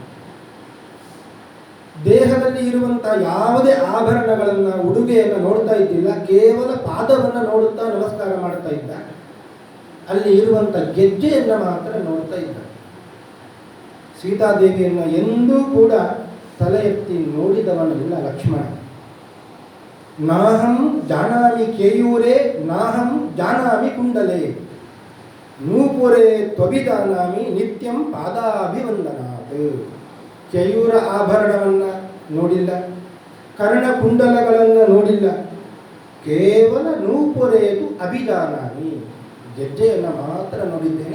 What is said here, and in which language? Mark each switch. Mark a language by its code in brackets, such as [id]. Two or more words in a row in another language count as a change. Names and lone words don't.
[kn] ದೇಹದಲ್ಲಿ ಇರುವಂತಹ ಯಾವುದೇ ಆಭರಣಗಳನ್ನು, ಉಡುಗೆಯನ್ನು ನೋಡ್ತಾ ಇದ್ದಿಲ್ಲ, ಕೇವಲ ಪಾದವನ್ನು ನೋಡುತ್ತಾ ನಮಸ್ಕಾರ ಮಾಡ್ತಾ ಇದ್ದ. ಅಲ್ಲಿ ಇರುವಂಥ ಗೆಜ್ಜೆಯನ್ನು ಮಾತ್ರ ನೋಡ್ತಾ ಇದ್ದ. ಸೀತಾದೇವಿಯನ್ನು ಎಂದೂ ಕೂಡ ತಲೆ ಎತ್ತಿ ನೋಡಿದವನಿಲ್ಲ ಲಕ್ಷ್ಮಣ. [sa] ನಾಹಂ ಜಾನಾಮಿ ಕೇಯೂರೇ ನಾಹಂ ಜಾನಾಮಿ ಕುಂಡಲೇ ನೂಪುರೇ ತ್ವಭಿದಾನಾಮಿ ನಿತ್ಯಂ ಪಾದಾಭಿವಂದನಾತ್. [kn] ಕೇಯೂರ ಆಭರಣವನ್ನು ನೋಡಿಲ್ಲ, ಕರ್ಣಕುಂಡಲಗಳನ್ನು ನೋಡಿಲ್ಲ, ಕೇವಲ [sa] ನೂಪುರೇತು ಅಭಿದಾನಾಮಿ, [kn] ಗೆಜ್ಜೆಯನ್ನು ಮಾತ್ರ ನೋಡಿದ್ದೇನೆ.